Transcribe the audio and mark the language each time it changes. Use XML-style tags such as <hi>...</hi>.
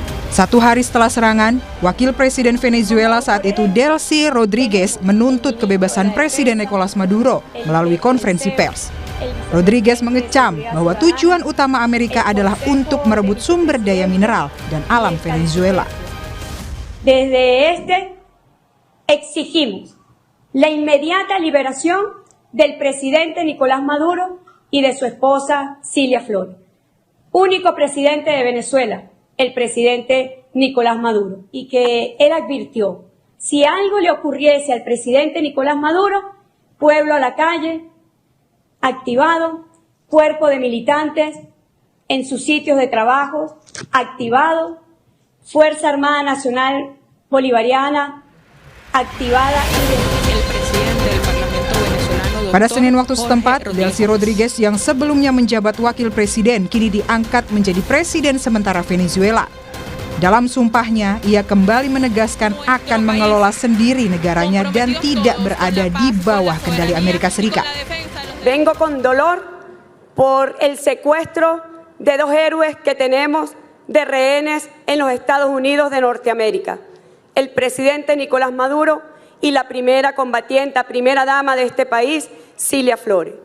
<id>1 hari setelah serangan, Wakil Presiden Venezuela saat itu Delcy Rodriguez menuntut kebebasan Presiden Nicolas Maduro melalui konferensi pers. Rodriguez mengecam bahwa tujuan utama Amerika adalah untuk merebut sumber daya mineral dan alam Venezuela.</id> <es>Desde exigimos la inmediata liberación del presidente Nicolás Maduro y de su esposa Cilia Flores, único presidente de Venezuela, el presidente Nicolás Maduro, y que él advirtió, si algo le ocurriese al presidente Nicolás Maduro, pueblo a la calle, activado, cuerpo de militantes en sus sitios de trabajo, activado, Fuerza Armada Nacional Bolivariana, activada y el presidente del Parlamento venezolano.</es> <id>Pada Senin waktu setempat, Delcy Rodriguez yang sebelumnya menjabat wakil presiden kini diangkat menjadi presiden sementara Venezuela. Dalam sumpahnya, ia kembali menegaskan akan mengelola sendiri negaranya dan tidak berada di bawah kendali Amerika Serikat.</id> <es>Vengo con dolor por el secuestro de 2 héroes que tenemos de rehenes en los Estados Unidos de Norteamérica, el presidente Nicolás Maduro y la primera combatiente, primera dama de este país, Cilia Flores.</es>